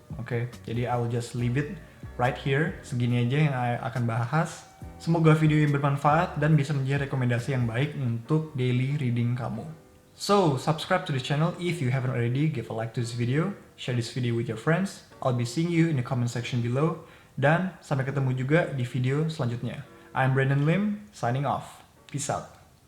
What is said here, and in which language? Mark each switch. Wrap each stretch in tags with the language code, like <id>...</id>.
<id>Oke, jadi</id> <en>I will just leave it right here.</en> <id>Segini aja yang I akan bahas. Semoga video ini bermanfaat dan bisa menjadi rekomendasi yang baik untuk daily reading kamu.</id> <en>So, subscribe to the channel if you haven't already, give a like to this video, share this video with your friends, I'll be seeing you in the comment section below,</en> <id>dan sampai ketemu juga di video selanjutnya.</id> <en>I'm Brandon Lim, signing off. Peace out.</en>